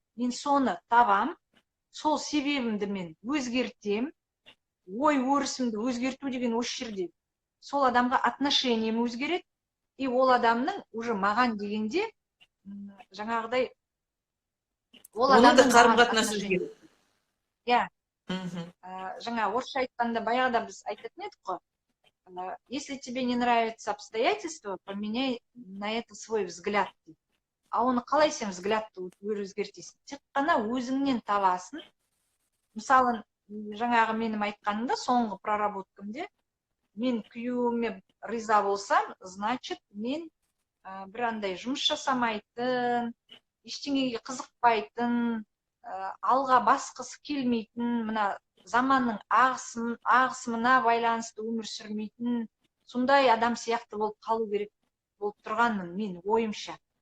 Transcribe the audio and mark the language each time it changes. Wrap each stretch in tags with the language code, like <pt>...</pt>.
<kk>Мен соны табам, сол себебімді мен өзгертем, ой өрісімді өзгерту деген осы жерде. Сол адамға отношением өзгереді, и ол адамның уже маған дегенде жаңағыдай оның да қарым-қатынасы өзгереді. Иә. Жаңа орысша айтқанда баяғыда біз айтатын едік қой.</kk> <ru>Если тебе не нравятся обстоятельства, поменяй на это свой взгляд.</ru> <kk>А оны қалай сен взглядты өзгертесің? Тек қана өзіңнен табасың. Мысалы, жаңағы менің айтқанымда, соңғы проработкамде, мен күйеуіме риза болсам, значит, мен бір андай жұмыс жасамайтын, ештеңеге қызықпайтын, алға басқысы келмейтін, мына заманның ағысымына байланысты өмір сүрмейтін, сондай адам сияқты болып қалу керек болып тұрғанмын мен ойымша.</kk>